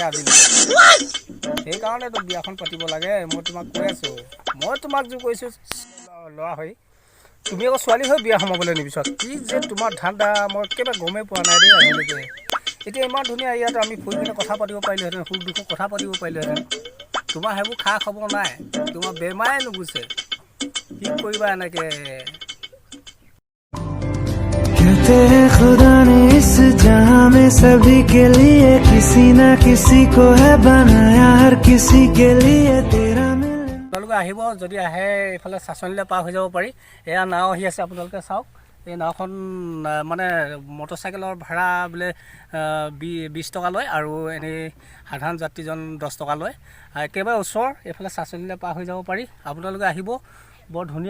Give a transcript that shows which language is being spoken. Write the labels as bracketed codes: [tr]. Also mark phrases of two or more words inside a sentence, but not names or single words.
[as] আজিলৈকে সেইকাৰণেতো বিয়াখন পাতিব লাগে মই তোমাক কৈ আছোঁ মই তোমাক জোৰ কৰিছোঁ ল'ৰা হৈ তুমি আকৌ ছোৱালী হৈ বিয়া সোমাবলৈ নিবিচাৰা কি যে তোমাৰ ধান্দা মই একেবাৰে গমেই পোৱা নাই দেই আজিলৈকে এতিয়া ইমান ধুনীয়া ইয়াত আমি ফুৰি কিনে কথা পাতিব পাৰিলোহেঁতেন সুখ দুখত কথা পাতিব পাৰিলোহেঁতেন তোমাৰ সেইবোৰ খা খবৰ নাই তোমাৰ বেমাৰে নুগুছে কি কৰিবা এনেকে [hi] कहते हैं खुदा ने इस जहां में सभी के लिए किसी ना किसी को है बनाया हर किसी के लिए तेरा [as] আপোনালোকে আহিব যদি আহে এইফালে চাচনিলৈ পাৰ হৈ যাব পাৰি এয়া নাও আহি আছে আপোনালোকে চাওক এই নাওখন মানে মটৰচাইকেলৰ ভাড়া বোলে 20 টকা লয় আৰু এনেই সাধাৰণ যাত্ৰীজন 10 টকা লয় একেবাৰে ওচৰ এইফালে চাচনিলৈ পাৰ হৈ যাব পাৰি আপোনালোকে আহিব বৰ ধুনীয়া